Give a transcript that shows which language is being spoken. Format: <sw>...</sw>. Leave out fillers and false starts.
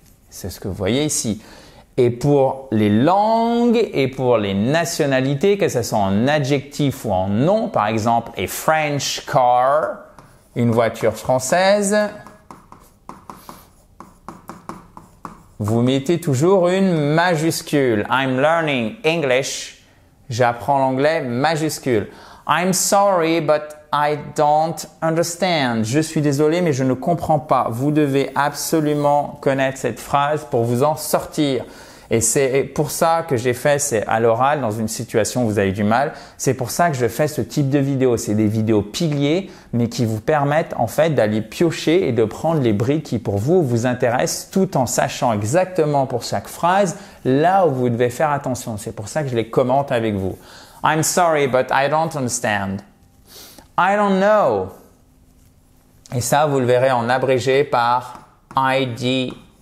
<fr>C'est ce que vous voyez ici. Et pour les langues et pour les nationalités, que ce soit en adjectif ou en nom, par exemple,</fr> <en>a French car,</en> <fr>une voiture française, vous mettez toujours une majuscule.</fr> <en>I'm learning English.</en> <fr>J'apprends l'anglais, majuscule.</fr> <en>I'm sorry, but I don't understand.</en> <fr>Je suis désolé, mais je ne comprends pas. Vous devez absolument connaître cette phrase pour vous en sortir. Et c'est pour ça que j'ai fait, c'est à l'oral, dans une situation où vous avez du mal. C'est pour ça que je fais ce type de vidéo. C'est des vidéos piliers, mais qui vous permettent en fait d'aller piocher et de prendre les briques qui pour vous vous intéressent tout en sachant exactement pour chaque phrase là où vous devez faire attention. C'est pour ça que je les commente avec vous.</fr> <en>I'm sorry, but I don't understand. I don't know.</en> <fr>Et ça, vous le verrez en abrégé par IDK.</fr>